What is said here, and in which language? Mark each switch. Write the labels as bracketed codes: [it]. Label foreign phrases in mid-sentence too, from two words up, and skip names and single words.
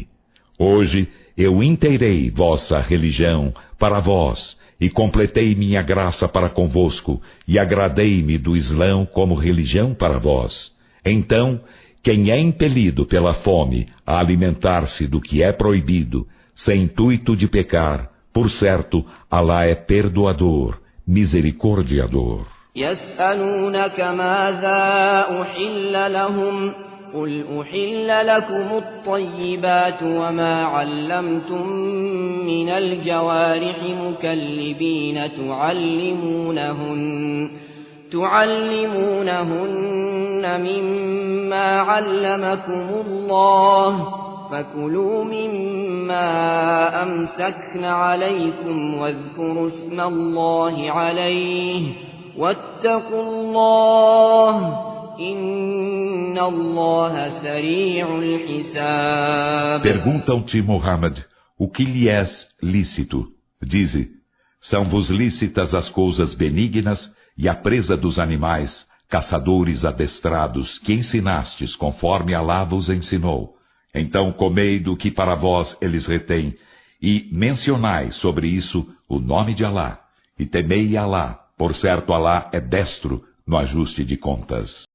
[pt] Hoje eu inteirei vossa religião para vós, e completei minha graça para convosco, e agradei-me do Islão como religião para vós. Então, quem é impelido pela fome a alimentar-se do que é proibido, sem intuito de pecar, por certo, Alá é perdoador, misericordiador. [ar] يسألونك ماذا أحل لهم قل أحل لكم الطيبات وما علمتم من الجوارح مكلبين تعلمونهن مما علمكم الله فكلوا مما أمسكن عليكم واذكروا اسم الله عليه واتقوا الله إن الله سريع الحساب. [pt] Perguntam-te, Muhammad, o que lhe és lícito? Dize, são-vos lícitas as coisas benignas e a presa dos animais, caçadores adestrados, que ensinastes conforme Alá vos ensinou. Então comei do que para vós eles retêm, e mencionai sobre isso o nome de Alá, e temei Alá, por certo Alá é destro no ajuste de contas.